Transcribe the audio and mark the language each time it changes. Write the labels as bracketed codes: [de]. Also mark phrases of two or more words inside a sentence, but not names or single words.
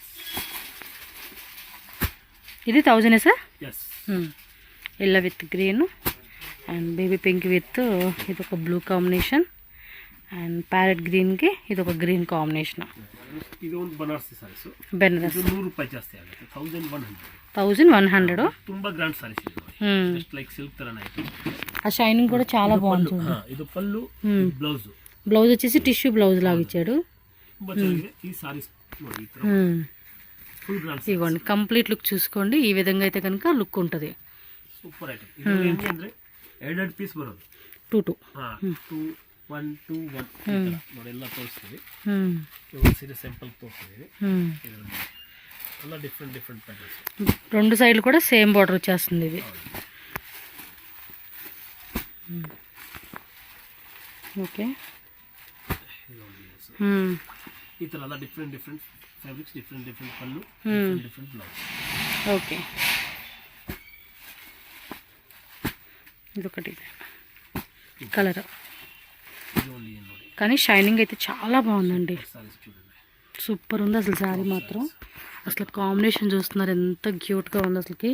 [te] ఇది 1000 సార్? [en] yellow with green and baby pink with [te] ఇది ఒక [en] blue combination and parrot greenకి [te] ఇది ఒక [en] green combination. [te] బనారసి బెనారస్ [kn] 100 ರೂಪಾಯಿ ಜಾಸ್ತಿ ಆಗುತ್ತೆ. 1100. ತುಂಬಾ [en] grand sarees [kn] ಇದು. [en] just like silk [kn] ತರನೇ ಇದೆ. [te] ఆ షైనింగ్ కూడా చాలా బాగుంటుంది. ఇది పళ్ళు, బ్లౌజ్. బ్లౌజ్ వచ్చేసి టిష్యూ బ్లౌజ్ లాగా ఇచ్చాడు. ఈ సారీస్ ఇవ్వండి [en] complete look [te] చూసుకోండి. ఈ విధంగా అయితే కనుక లుక్ ఉంటుంది. [en] super item. [kn] ఇది ಅಂದ್ರೆ 2 ಪೀಸ್ ಬರೋದು. 2 1 2 1 ನೋಡೆಲ್ಲ ತೋರಿಸ್ತೀವಿ. ಒಂದು ಸೀರೆ ಸ್ಯಾಂಪಲ್ ತೋರಿಸ್ತೀವಿ. ಎಲ್ಲ [en] different patterns. [te] 2 సైడ్లు కూడా [en] same border [te] వచ్చేస్తుంది ఇది. ఓకే, [kn] ఈ ತರ ಎಲ್ಲ [en] different fabrics, different pallu, different blouse. [te] ఓకే, ఇదొకటి కలర్. కానీ షైనింగ్ అయితే చాలా బాగుందండి. సూపర్ ఉంది అసలు శారీ మాత్రం. అసలు కాంబినేషన్ చూస్తున్నారు ఎంత క్యూట్గా ఉంది అసలుకి.